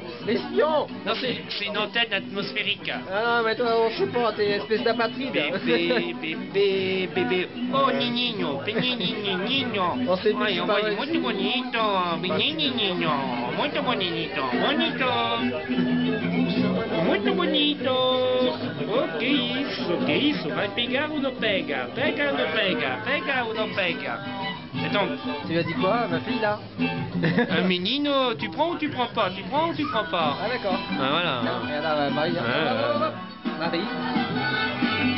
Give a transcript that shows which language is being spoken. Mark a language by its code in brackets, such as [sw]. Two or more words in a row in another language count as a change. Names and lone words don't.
[fr] L'espion. Non, c'est une antenne atmosphérique. Ah non, mais toi, on sait pas, t'es une espèce d'apatride. Bébé. Oh, niño. Niño. On sait plus Ay, pas. [pt] muito bonito. Niño. Muito bonito. Muito bonito. O que isso? Vai pegar ou não pega? Pega ou não pega? [fr] Attends. Tu lui as dit quoi, ma fille, là? Menino, tu prends ou tu prends pas? Ah, d'accord. Ah, voilà. Regarde, Marie. Marie.